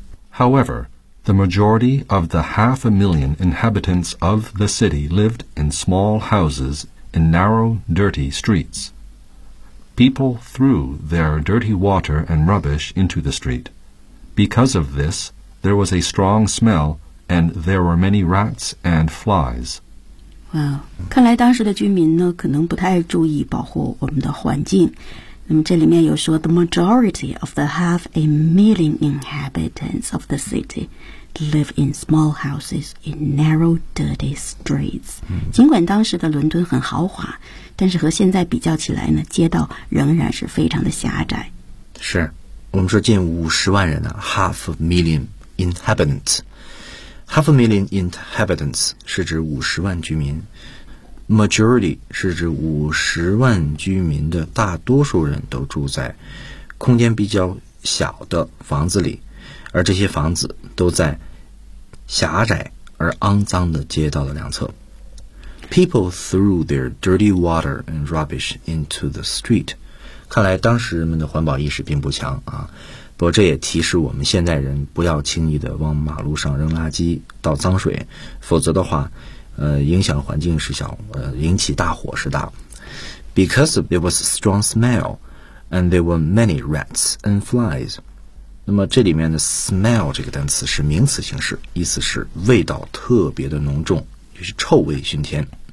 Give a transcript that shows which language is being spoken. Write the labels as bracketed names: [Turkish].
[English] However, the majority of the 500,000 inhabitants of the city lived in small houses in narrow, dirty streets. People threw their dirty water and rubbish into the street. Because of this, there was a strong smell, and there were many rats and flies. [Chinese] Wow, 看来当时的居民呢，可能不太注意保护我们的环境。那么这里面有说 [English] ，the majority of the 500,000 inhabitants of the city live in small houses in narrow, dirty streets.、Mm. [Chinese] 尽管当时的伦敦很豪华，但是和现在比较起来呢，街道仍然是非常的狭窄。是，我们说近500,000人呢 ， [English] half a million inhabitants。 [Chinese] Half a million inhabitants 是指500,000居民 Majority 是指500,000居民的大多数人都住在空间比较小的房子里，而这些房子都在狭窄而肮脏的街道的两侧。 [English] People threw their dirty water and rubbish into the street. [Chinese] 看来当时人们的环保意识并不强啊，不过这也提示我们现代人不要轻易的往马路上扔垃圾倒脏水，否则的话影响环境是小，引起大火是大。 [English] Because there was a strong smell and there were many rats and flies. [Chinese] 那么这里面的 smell 这个单词是名词形式，意思是味道特别的浓重，就是臭味熏天。